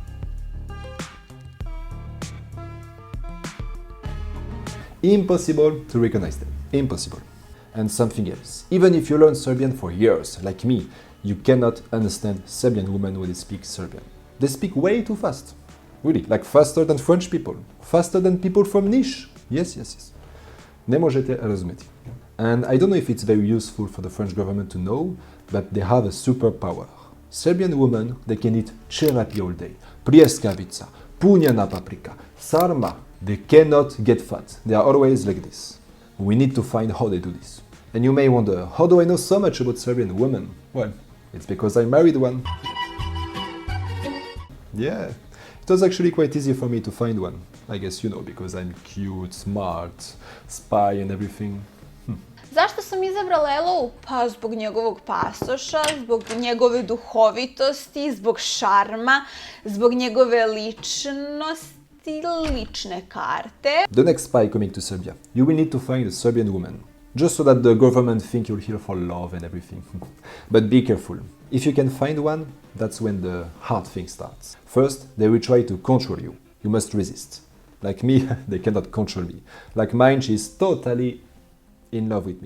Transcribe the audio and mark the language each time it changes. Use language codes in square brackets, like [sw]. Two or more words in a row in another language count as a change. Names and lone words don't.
[en] Impossible to recognize them. Impossible. And something else. Even if you learn Serbian for years, like me, you cannot understand Serbian women when they speak Serbian. They speak way too fast. Really, like faster than French people. Faster than people from Niš. [sr] Yes. Ne možete razumjeti. [en] And I don't know if it's very useful for the French government to know, but they have a superpower. Serbian women, they can eat čelapi all day. [sr] Pljeskavica, punjena paprika, sarma. [en] They cannot get fat. They are always like this. We need to find how they do this. And you may wonder, how do I know so much about Serbian women? Well, it's because I married one. Yeah, it was actually quite easy for me to find one. I guess you know, because I'm cute, smart, spy and everything. [sr] Zašto sam izabrala Elou? Pa zbog njegovog pasoša, zbog njegove duhovitosti, zbog šarma, zbog njegove ličnosti, lične karte. [en] The next spy coming to Serbia, you will need to find a Serbian woman. Just so that the government think you're here for love and everything. But be careful. If you can find one, that's when the hard thing starts. First, they will try to control you. You must resist. Like me, they cannot control me. Like mine, she's totally in love with me.